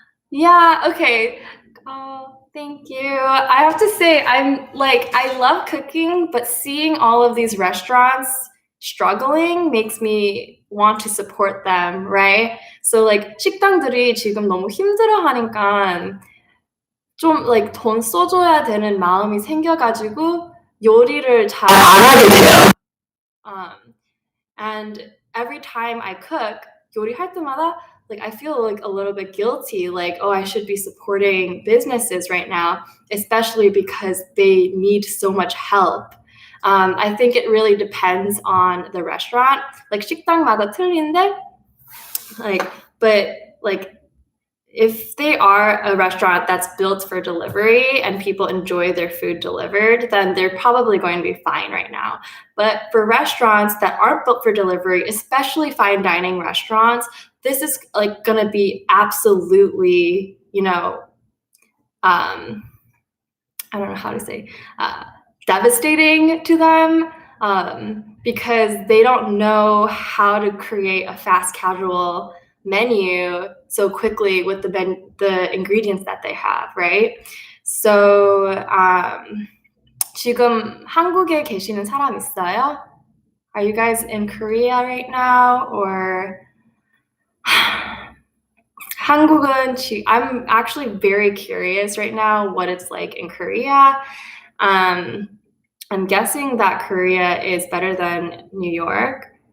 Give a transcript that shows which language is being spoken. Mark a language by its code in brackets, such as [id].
[en] Yeah, okay. Oh, thank you. I have to say, I love cooking, but seeing all of these restaurants struggling makes me want to support them, right? [ko] So 식당들이 지금 너무 힘들어하니까 좀 돈 써줘야 되는 마음이 생겨가지고 요리를 잘 안 하게 돼요. [en] And every time I cook, [ko] 요리할 때마다 [en] I feel a little bit guilty, oh, I should be supporting businesses right now, especially because they need so much help. I think it really depends on the restaurant. [ko] 식당마다 틀린데, but [en] if they are a restaurant that's built for delivery and people enjoy their food delivered, then they're probably going to be fine right now. But for restaurants that aren't built for delivery, especially fine dining restaurants, this is like going to be absolutely, I don't know how to say, devastating to them, because they don't know how to create a fast casual menu so quickly with the ingredients that they have, right? [ko] So 지금 한국에 계시는 사람 있어요? [en] Are you guys in Korea right now, or [ko] 한국은 [en] I'm actually very curious right now what it's like in Korea. I'm guessing that Korea is better than New York.